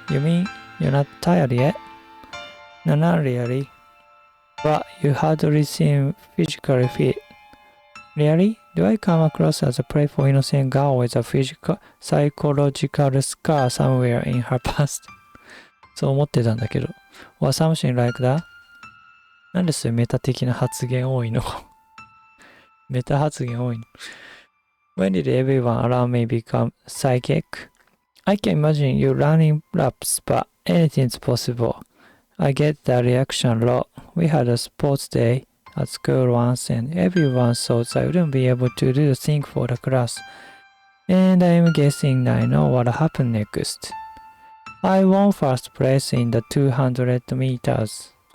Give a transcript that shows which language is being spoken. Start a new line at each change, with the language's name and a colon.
English: You mean you're not tired yet? No, not really. But you hardly seem physically fit. Really? Do I come across as a playful innocent girl with a psychological scar somewhere in her past?
Japanese: そう思ってたんだけど。
English: Or something like that?
Japanese: なんでそういうメタ的な発言多いの
English: メタ発言多いの When did everyone around me become psychic? I can imagine you running laps, but anything's possible. I get that reaction a lot. We had a sports day at school once and everyone thought I wouldn't be able to do the thing for the class. And I'm guessing I know what happened next. I won first place in the 200 meters.